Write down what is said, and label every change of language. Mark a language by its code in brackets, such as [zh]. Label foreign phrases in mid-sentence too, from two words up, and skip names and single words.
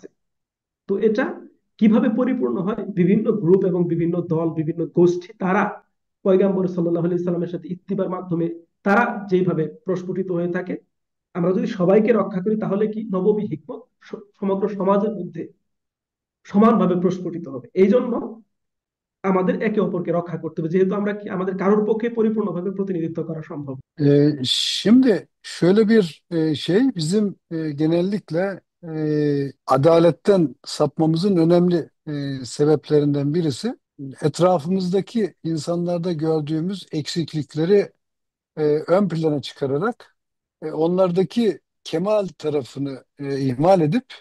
[bn] তো এটা কিভাবে পরিপূর্ণ হয়, বিভিন্ন গ্রুপ এবং বিভিন্ন দল, বিভিন্ন গোষ্ঠী, তারা পয়গম্বর [ar] صلى الله عليه وسلم [bn] সাথে ইত্তিবার মাধ্যমে তারা যেভাবে প্রস্ফুটিত হয়ে থাকে, আমরা যদি সবাইকে রক্ষা করি, তাহলে কি নববী হিকমত সমগ্র সমাজের মধ্যে সমানভাবে প্রস্ফুটিত হবে। এই জন্য আমাদের একে অপরকে রক্ষা করতে হবে, যেহেতু আমরা কি আমাদের কারোর পক্ষে পরিপূর্ণভাবে প্রতিনিধিত্ব করা সম্ভব। [tr] Şimdi şöyle bir şey bizim genellikle adaletten sapmamızın önemli sebeplerinden birisi etrafımızdaki insanlarda gördüğümüz eksiklikleri ön plana çıkararak onlardaki kemal tarafını ihmal edip